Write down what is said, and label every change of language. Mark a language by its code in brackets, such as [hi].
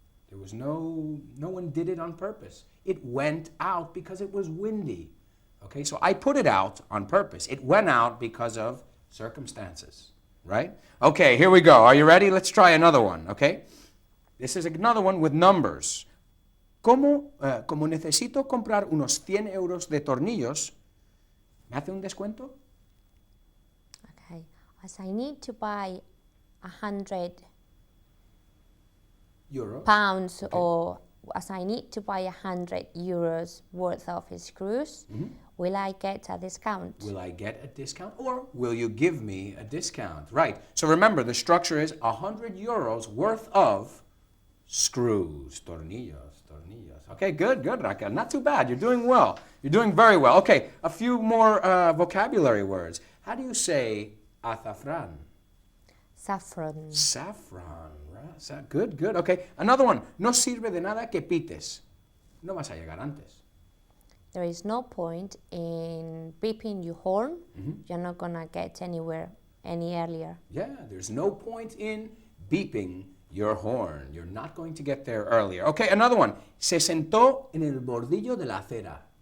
[en] There was no one did it on purpose. It went out because it was windy. Okay, so I put it out on purpose. It went out because of circumstances, right? Okay, here we go. Are you ready? Let's try another one, okay? This is another one with numbers. [es] Como necesito comprar unos 100 euros de tornillos, ¿me hace un descuento? [en] Okay. As I need to buy 100 Euros. pounds Okay. or as I need to buy 100 euros worth of screws, will I get a discount? Will I get a discount or will you give me a discount? Right. So remember, the structure is 100 euros worth of screws, tornillos. Okay, good, Raquel. Not too bad. You're doing well. You're doing very well. Okay, a few more vocabulary words. How do you say azafrán? Saffron. Saffron, right? Good. Okay, another one. [es] No sirve de nada que pites. No vas a llegar antes. [en] There is no point in beeping your horn. You're not gonna get anywhere any earlier. Yeah, there's no point in beeping your horn. You're not going to get there earlier. Okay, another one. [es] Se sentó en el bordillo de la acera.